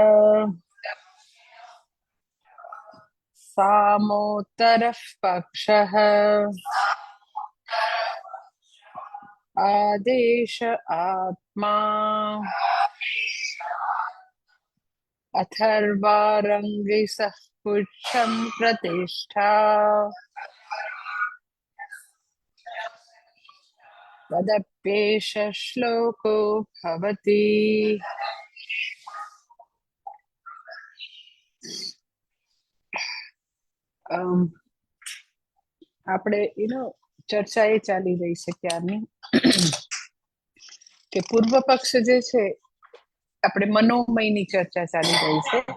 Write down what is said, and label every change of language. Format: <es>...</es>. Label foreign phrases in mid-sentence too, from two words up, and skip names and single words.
<sa>सामोत्तरः पक्षः आदेश आत्मा अथर्वारंगिसः पुच्छं प्रतिष्ठा तदप्येष श्लोको भवति.</sa> <gu>આપણે ચર્ચા એ ચાલી રહી છે ક્યારની કે પૂર્વ પક્ષ જે છે આપણે મનોમયની ચર્ચા ચાલી રહી છે.</gu>